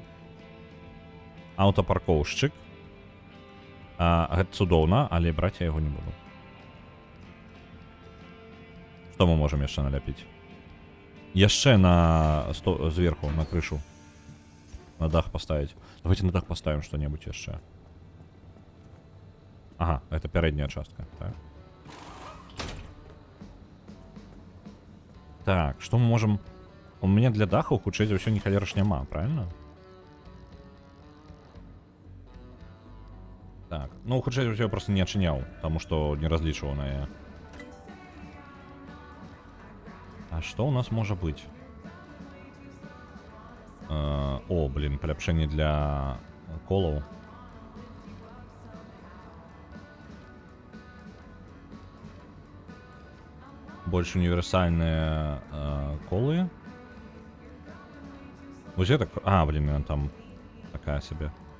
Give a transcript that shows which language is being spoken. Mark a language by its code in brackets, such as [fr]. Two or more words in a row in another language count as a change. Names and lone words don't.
[be] Аўтапаркоўшчык. Гэта цудоўна, але браць я яго не буду. Што мы можам яшчэ наляпіць? Яшчэ на зверху, на крышу. [ru] На дах поставить. Давайте на дах поставим что-нибудь яшчэ. [be] Ага, это пярэдняя частка. [ru] Так. Так, что мы можем... У меня для [be] даха хутчэй за ўсё ні халеры ж няма, правильно? Так, ну хутчэй за ўсё я просто не адчыняў, таму што не разлічваў на яе. [ru] А что у нас может быть? О, блин, [be] паляпшэнне для колаў. Больш універсальныя колы. Вось гэта... блин, там [ru] такая себе.